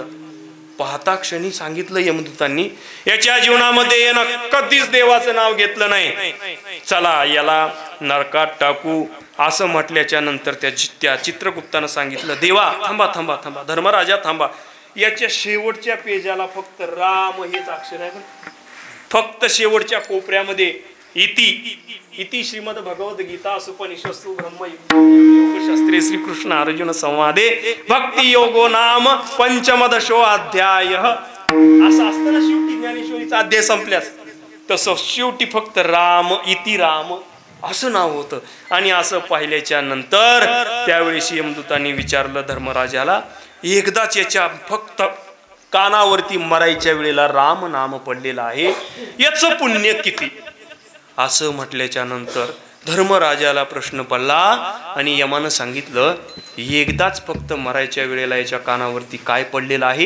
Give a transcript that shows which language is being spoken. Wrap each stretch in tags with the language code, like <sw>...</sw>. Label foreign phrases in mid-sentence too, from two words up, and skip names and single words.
<mr>पाहता क्षणी सांगितलं यमदूतांनी, याच्या जीवनामध्ये येणं कधीच देवाचं नाव घेतलं नाही, चला याला नरकात टाकू. असं म्हटल्याच्या नंतर त्या चित्रगुप्तानं सांगितलं, देवा थांबा थांबा थांबा, धर्मराजा थांबा, याच्या शेवटच्या पेजाला फक्त राम हेच अक्षर आहे, फक्त शेवटच्या कोपऱ्यामध्ये</mr> <sa>इति श्रीमद भगवद गीता उपनिषत्सु ब्रह्मशास्त्रे श्रीकृष्ण अर्जुन संवादे भक्ती योगो नाम पंचमदशो अध्याय</sa> <mr>असं असताना शेवटी ज्ञानेश्वरीचा अध्याय संपल्यास तसं शेवटी फक्त राम इति राम असं नाव होतं. आणि असं पाहिल्याच्या नंतर त्यावेळेस यमदूतांनी विचारलं धर्मराजाला, एकदाच याच्या फक्त कानावरती मरायच्या वेळेला राम नाम पडलेलं आहे, याचं पुण्य किती? असं म्हटल्याच्या नंतर धर्मराजाला प्रश्न पडला आणि यमानं सांगितलं, एकदाच फक्त मरायच्या वेळेला याच्या कानावरती काय पडलेलं आहे?</mr>